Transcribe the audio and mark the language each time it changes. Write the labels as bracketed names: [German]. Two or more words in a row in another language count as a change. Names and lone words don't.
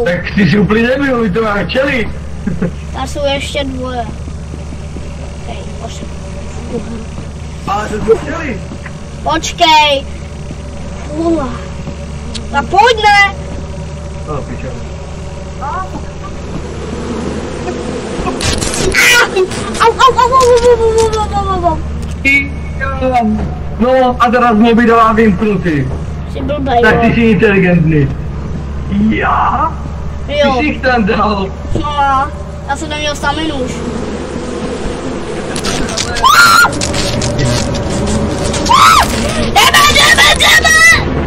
[Czech] Tak ty jsi úplně nebyl, my to máme čeli. Tady jsou ještě 2. Hej, 8. Ale to jsou čeli. Počkej. Ula. Tak pojď, ne? No, pičo. Au, au, au, au, au, au, au. [Slovak] No a teraz mobilová vymknutý. [Czech] Jsi blbej, Tak ty jo. jsi inteligentní. Já? Ty Jo. jsi jich tam dal. No, já jsem neměl staminu už. Jdeme!